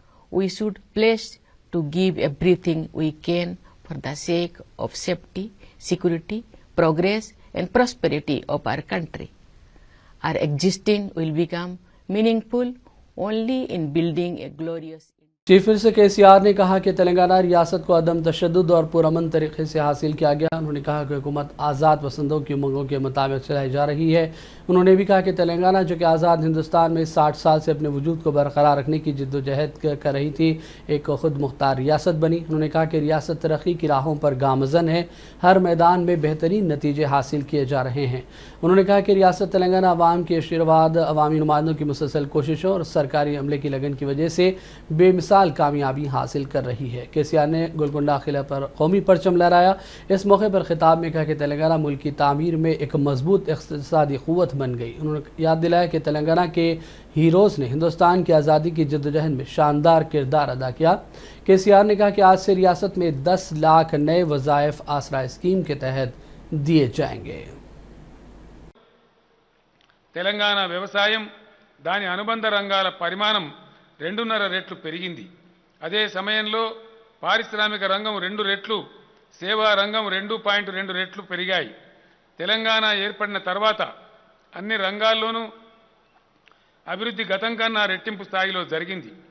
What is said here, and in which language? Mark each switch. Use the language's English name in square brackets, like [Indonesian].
[English] We should pledge to give everything we can for the sake of safety, security, progress and prosperity of our country. Our existence will become meaningful only in building a glorious India. [Hindi] Chief minister KCR ने कहा कि तेलंगाना रियासत को अदम तशद्दुद और पुरअमन तरीके से हासिल किया गया। उन्होंने कहा कि हुकूमत आज़ाद पसंदों की उमंगों के मुताबिक चलाई जा रही है। उन्होंने भी कहा कि तेलंगाना, जो कि आज़ाद हिंदुस्तान में 60 साल से अपने वजूद को बरकरार रखने की जिद्दोजहद कर रही थी, एक खुद मुख्तार रियासत बनी। उन्होंने कहा कि रियासत तरक्की की राहों पर गामज़न है, हर मैदान में बेहतरीन नतीजे हासिल किए जा रहे हैं। उन्होंने कहा कि रियासत तेलंगाना अवाम के आशीर्वाद, अवामी नुमाइंदों की मुसलसल कोशिशों और सरकारी अमले की लगन की वजह से बेमिसाल कामयाबी हासिल कर रही है। KCR ने गोलकुंडा किला पर कौमी परचम लहराया। इस मौके पर खिताब में कहा कि तेलंगाना मुल्क की तामीर में एक मजबूत इक़्तिसादी क़ुव्वत बन गई। उन्होंने याद दिलाया कि तेलंगाना के हीरोज़ ने हिंदुस्तान की आज़ादी की जद्दोजहद में शानदार किरदार अदा किया। KCR ने कहा कि आज से रियासत में 10 लाख नए वज़ाइफ आसरा स्कीम के तहत दिए जाएंगे। [Telugu] తెలంగాణ వ్యవసాయం, దాని అనుబంధ రంగాల పరిమాణం 2.5 రెట్లు పెరిగింది. అదే సమయంలో పారిశ్రామిక రంగం 2 రెట్లు, సేవా రంగం 2.2 రెట్లు పెరిగాయి. తెలంగాణ ఏర్పడిన తర్వాత అన్ని రంగాల్లోనూ అభివృద్ధి గతం కన్నా రెట్టింపు స్థాయిలో జరిగింది.